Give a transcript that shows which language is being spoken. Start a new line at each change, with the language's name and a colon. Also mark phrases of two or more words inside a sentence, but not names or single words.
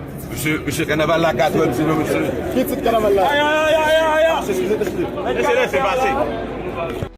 Haitian Creole: Monsieur, monsieur Kanaval la, katwèm silo, monsieur. Ki tit Kanaval la? Ayan, ayan, ayan, ayan. Ah, se eskize, eskize. Lese, lese, pase.